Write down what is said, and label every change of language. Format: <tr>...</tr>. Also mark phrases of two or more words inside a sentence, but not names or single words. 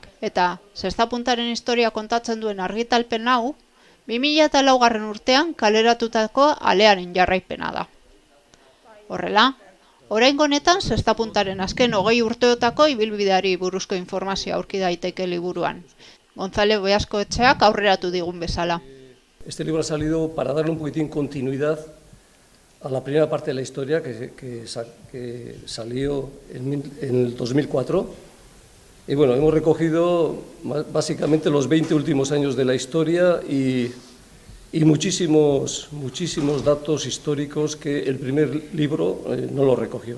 <eu>Eta Zesta Puntaren historia kontatzen duen argitalpen hau, 2004 urtean kaleratutako alearen jarraipena da. Horrela, oraingo honetan Zesta Puntaren azken 20 urteotako ibilbideari buruzko informazioa aurki daiteke liburuan. Gonzalo Beaskoetxeak aurreratu digun bezala.</eu> <es>Este libro ha salido para darle un poquitín continuidad a la primera parte de la historia que salió en el 2004. Y bueno, hemos recogido básicamente los 20 últimos años de la historia y muchísimos datos históricos que el primer libro no lo recogió.</es>